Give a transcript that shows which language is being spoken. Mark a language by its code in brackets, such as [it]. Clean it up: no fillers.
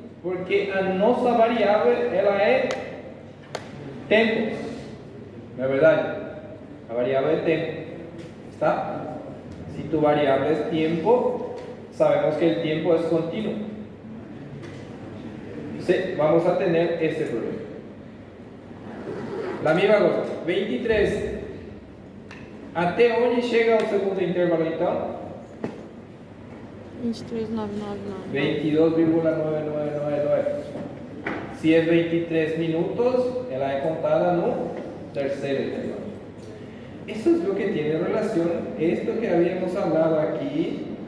[es] Porque a nuestra variable ela es tempo. ¿No es verdad? La variable es tiempo. ¿Está? Si tu variable es tiempo, sabemos que el tiempo es continuo. Entonces, vamos a tener ese problema. La misma cosa. 23 [pt] Até onde chega o segundo intervalo então? 23,999. 22,9999. Se é 23 minutos, ela é contada no terceiro intervalo. [es] Eso es lo que tiene relación, esto que habíamos hablado aquí.